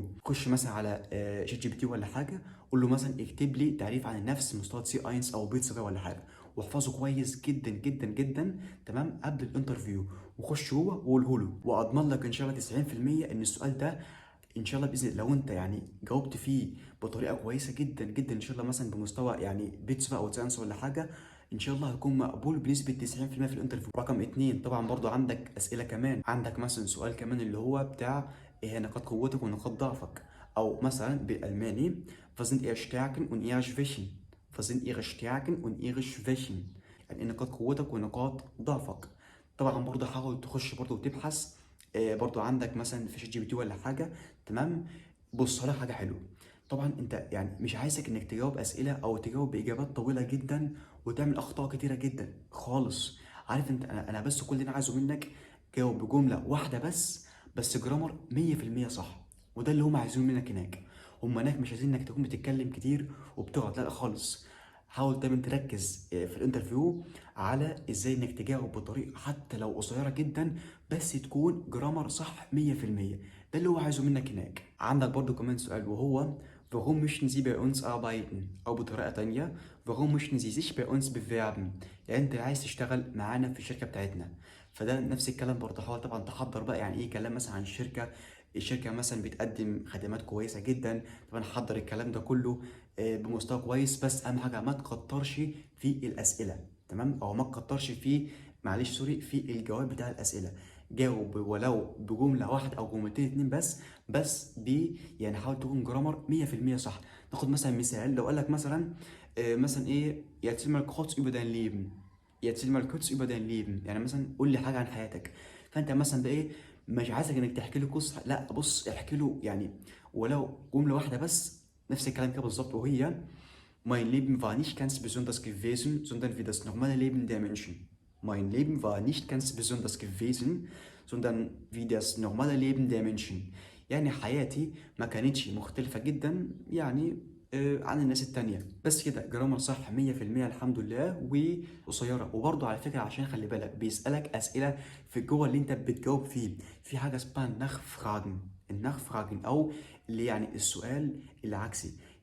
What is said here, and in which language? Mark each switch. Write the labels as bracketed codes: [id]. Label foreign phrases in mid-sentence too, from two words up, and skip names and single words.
[ar] خش مثلا على شات جي بي تي ولا حاجه، قول له مثلا اكتب لي تعريف عن النفس مستوى سي اينس او بيت صغير ولا حاجه، واحفظه كويس جدا جدا جدا، تمام، قبل الانترفيو، وخش جوه وقوله له، واضمن لك ان شاء الله 90% ان السؤال ده ان شاء الله باذن الله لو انت يعني جاوبت فيه بطريقه كويسه جدا جدا ان شاء الله مثلا بمستوى يعني بيتس بقى او ساينس ولا حاجه، ان شاء الله هيكون مقبول بنسبه 90% في الانترفيو. رقم اتنين طبعا برضو عندك اسئله كمان، عندك مثلا سؤال كمان اللي هو بتاع ايه هي نقاط قوتك ونقاط ضعفك، او مثلا بالالماني [de] was sind ihre Stärken und ihre Schwächen، was sind ihre Stärken und ihre Schwächen، [ar] يعني ايه نقاط قوتك ونقاط ضعفك. طبعا برضو حاول تخش برضو وتبحث، برضو عندك مثلا في شات جي بي تي ولا حاجه، تمام. بص على حاجه حلوه، طبعا انت يعني مش عايزك انك تجاوب اسئله او تجاوب باجابات طويله جدا وتعمل اخطاء كتيره جدا خالص. عارف انت انا بس كل اللي انا عايزه منك جاوب بجمله واحده بس جرامر 100% صح، وده اللي هم عايزينه منك هناك. هم هناك مش عايزين انك تكون بتتكلم كتير وبتغلط، لا خالص. حاول دايما تركز في الانترفيو على ازاي انك تجاوب بطريقه حتى لو قصيره جدا بس تكون جرامر صح 100%، ده اللي هو عايزه منك هناك. عندك برضو كمان سؤال وهو [de] warum möchten Sie bei uns arbeiten؟ [ar] أو بطريقة تانية [de] warum möchten Sie sich bei uns bewerben؟ [ar] يعني أنت عايز تشتغل معانا في الشركة بتاعتنا. فده نفس الكلام برضه، حاول طبعا تحضر بقى يعني إيه كلام مثلا عن الشركة مثلا بتقدم خدمات كويسة جدا، طبعا حضر الكلام ده كله بمستوى كويس، بس أهم حاجة ما تكترش في الأسئلة، تمام، أو ما تكترش في معلش سوري في الجواب بتاع الأسئلة. جاوب ولو بجمله واحده او جملتين اتنين بس يعني حاول تكون جرامر 100% صح. ناخد مثلا مثال، لو قال لك مثلا مثلا ايه [de] erzähl mal kurz über dein Leben، erzähl mal kurz über dein Leben، [ar] يعني مثلا قول لي حاجه عن حياتك. فانت مثلا بقى ايه مش عايزك انك تحكي له قصه، لا بص احكي له يعني ولو جمله واحده بس، نفس الكلام كده بالظبط، وهي [de] mein Leben war nicht ganz besonders gewesen, sondern wie das normale Leben der Menschen. Mein Leben war nicht ganz besonders gewesen, sondern wie das normale Leben der Menschen. [ar] يعني حياتي ما كانتش مختلفة جدا يعني عن الناس التانية. بس كده جرامر صح 100% الحمد لله، وقصيرة. وبرضه على فكرة عشان خلي بالك بيسألك أسئلة في جوه اللي أنت بتجاوب فيه، في حاجة اسمها النخفراجن، النخفراجن أو اللي يعني السؤال العكسي.